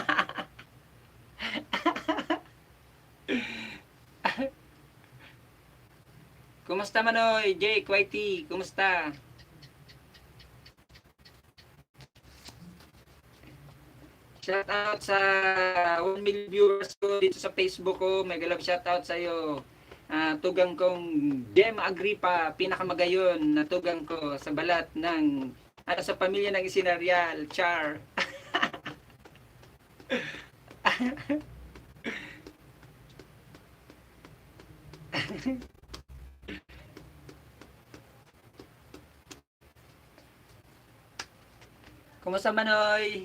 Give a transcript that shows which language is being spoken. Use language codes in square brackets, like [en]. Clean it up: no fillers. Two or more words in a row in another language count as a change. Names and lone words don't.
[tl] Kumusta Manoy? Jake, Whitey, kumusta? [en] Shout out [tl] sa 1 million viewers ko dito sa Facebook ko. [en] Mega love shout out [bik] sa iyo. Tugang kong Dem Agripa, pinakamagayon na tugang ko sa balat ng sa pamilya ng Isinarial, Char. [tl] Kumusta Manoy?